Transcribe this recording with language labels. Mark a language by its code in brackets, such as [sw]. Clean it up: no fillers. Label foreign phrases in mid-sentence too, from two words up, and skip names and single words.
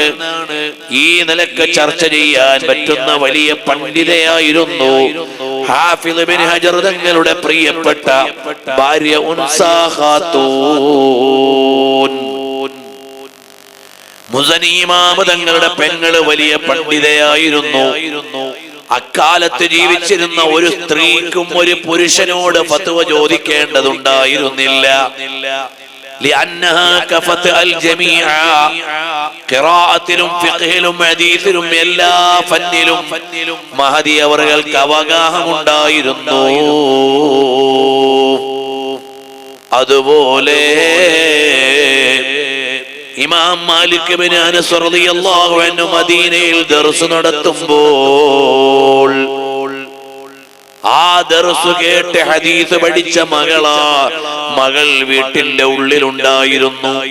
[ml] ഈ നിലക്ക് ചർച്ച ചെയ്യാൻ പറ്റുന്ന വലിയ പണ്ഡിതയായിരുന്നു ഹാഫിദ് ഇബ്നു ഹജർ തങ്ങളുടെ പ്രിയപ്പെട്ട ഭാര്യ ഉൻസാ ഖാത്തൂൻ. മുസനി ഇമാം തങ്ങളുടെ പെങ്ങള് വലിയ പണ്ഡിതയായിരുന്നു. അക്കാലത്ത് ജീവിച്ചിരുന്ന ഒരു സ്ത്രീക്കും ഒരു പുരുഷനോട് ഫത്വ ചോദിക്കേണ്ടതുണ്ടായിരുന്നില്ല. [ar] لأنها كفت الجميع [ml] ഖിറാഅത്തിലും ഫിഖ്ഹിലും ഹദീസിലും എല്ലാ ഫന്നിലും മഹദി അവർക്ക് അവഗാഹമുണ്ടായിരുന്നു. അതുപോലെ ഇമാം മാലിക് ഇബ്നു അനസ് [ar] رضي الله عنه [ml] മദീനയിൽ ദർസ് നടത്തുമ്പോൾ ആ ദർസ് കേട്ട് ഹദീസ് പഠിച്ച മകൾ വീട്ടിന്റെ ഉള്ളിലുണ്ടായിരുന്നു.